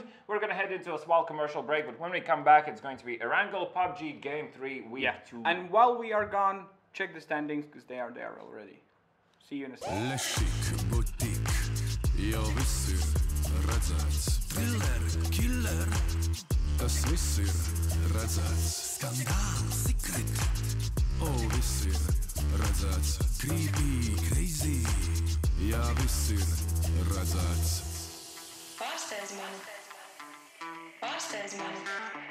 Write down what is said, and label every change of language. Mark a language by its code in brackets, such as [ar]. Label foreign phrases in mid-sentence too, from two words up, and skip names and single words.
[en] We're going to head into a small commercial break, but when we come back, it's going to be Erangel PUBG Game 3 Week 2. And while we are gone, check the standings, because they are there already. See you in a second. [lv] Killer, tas viss ir redzēts. Skandāls, secret. Viss ir redzēts. [en] Creepy, crazy. [lv] Jā, viss ir redzēts. Pārsteidz mani. Pārsteidz mani.